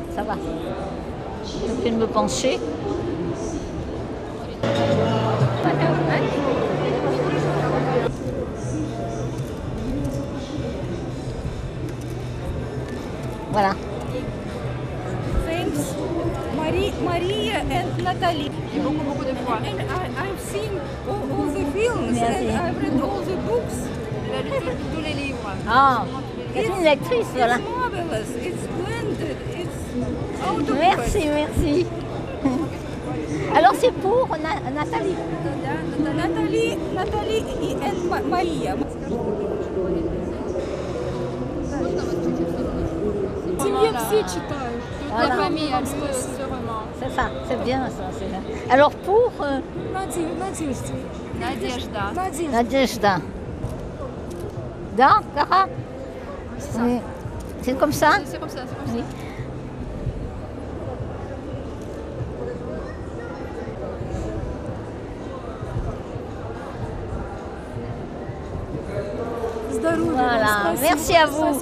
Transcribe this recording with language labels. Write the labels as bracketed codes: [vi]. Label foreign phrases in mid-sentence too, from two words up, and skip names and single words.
[fr] Je vais me pencher. Voilà. [en] Thanks, Maria and Natalie. [fr] Beaucoup de fois. [en] And I've seen all the films [fr] Merci. [en] and I've read all the books. [fr] Elle a lu tous les livres. Ah, c'est une lectrice, voilà. [en] It's marvelous. It's splendid. It's out of [fr] Merci, merci. Alors c'est pour Nathalie. [en] Natalie and Maria. [ru] Семье все читают. [fr] Toute la famille a lu sûrement. C'est ça, c'est bien ça. C'est bien. Alors pour [ru] Надежда. Nadejda. Da, Kara. [fr] Oui. C'est comme ça? C'est comme ça, c'est comme Oui. ça. Voilà, merci à vous.